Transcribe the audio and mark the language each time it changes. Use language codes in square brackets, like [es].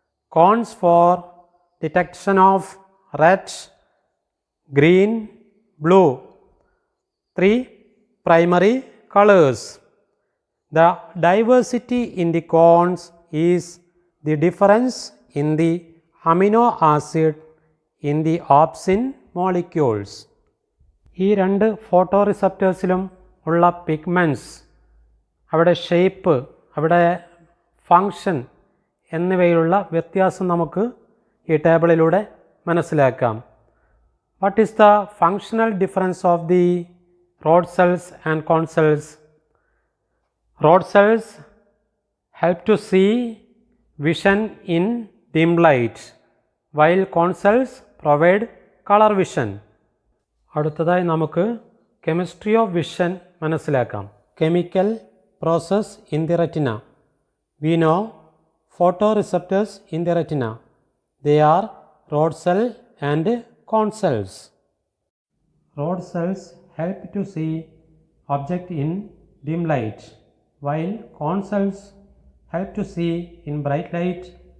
[en] Cones for detection of red, green, blue. 3 primary colors. The diversity in the cones is the difference in the amino acid in the opsin molecules. [ml] ഈ 2 photo റിസപ്റ്റേഴ്സിലും ഉള്ള pigments, അവിടെ shape, അവിടെ function എന്നിവയിലുള്ള വ്യത്യാസം നമുക്ക് ഈ ടേബിളിലൂടെ മനസ്സിലാക്കാം. [en] What is the functional difference of the rod cells and cone cells? Rod cells help to see vision in dim light, while cone cells provide color vision. [ml] അടുത്തതായി നമുക്ക് chemistry of vision മനസ്സിലാക്കാം. [en] Chemical process in the retina. We know photoreceptors in the retina. They are rod cell and cone cells. Rod cells help to see object in dim light, while cone cells help to see in bright light.